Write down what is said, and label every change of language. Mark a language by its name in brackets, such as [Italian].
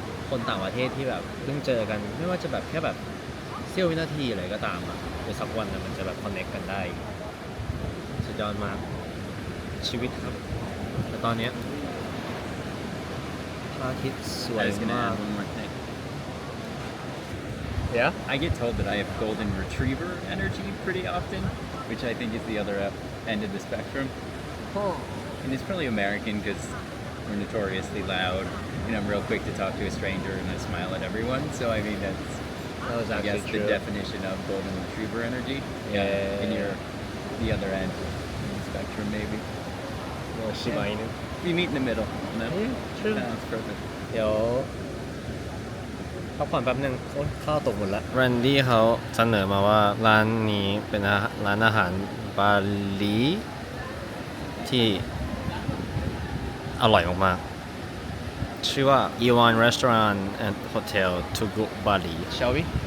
[Thai] คนต่างประเทศที่แบบเพิ่งเจอกันไม่ว่าจะแบบแค่แบบเสี้ยววินาทีอะไรก็ตามอ่ะเดี๋ยวสักวันนะมันจะแบบคอนเนคกันได้สุดยอดมากชีวิตครับแต่ตอนนี้พระอาทิตย์สวย [English] I was gonna [Thai] มาก [English] add one more thing. Yeah? I get told that I have golden retriever energy pretty often, which I think is the other end of the spectrum. And it's probably American because we're notoriously loud, and I'm real quick to talk to a stranger and I smile at everyone. So I mean that's That was I guess actually the true. definition of golden retriever energy. Yeah. And you're the other end of the spectrum maybe. [Thai] ชิบะอินุ [English] We meet in the middle. No? true. That's perfect. [Thai] เดี๋ยวพักผ่อนแป๊บนึงโอ๊ยข้าวตกหมดแล้วแรนดี้เขาเสนอมาว่าร้านนี้เป็นร้านอาหารบาหลีที่อร่อยมากๆชื่อว่า Iwan Restaurant and Hotel [English] to go Bali shall we